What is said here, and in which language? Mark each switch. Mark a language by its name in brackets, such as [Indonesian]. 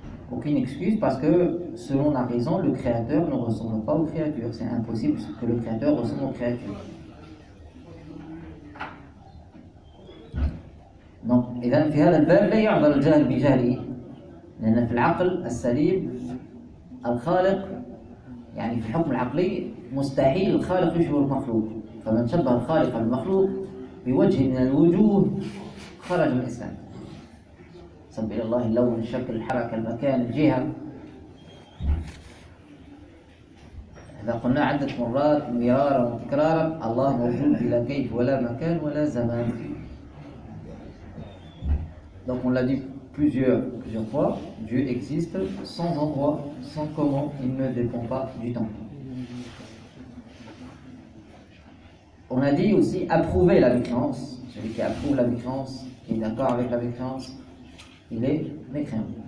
[French] Aucune excuse, parce que selon la raison, le créateur ne ressemble pas aux créatures. C'est impossible que le créateur ressemble aux créatures. Donc, il y a un verbe d'ailleurs dans le djahl bijahli. [Arabic] لأن في العقل السليم الخالق يعني في الحكم العقلي مستحيل الخالق يشبه المخلوق، فمن شبه الخالق المخلوق بوجه من الوجوه خرج من الإسلام. سبح الله اللون الشكل الحركة المكان الجهة، إذا قلنا عدة مرات مرارا وتكرارا الله موجود بلا كيف ولا مكان ولا زمان. [French] Donc on l'a dit plusieurs fois, Dieu existe sans endroit, sans comment, il ne dépend pas du temps. On a dit aussi approuver la mécréance, celui qui approuve la mécréance, qui est d'accord avec la mécréance, il est mécréant.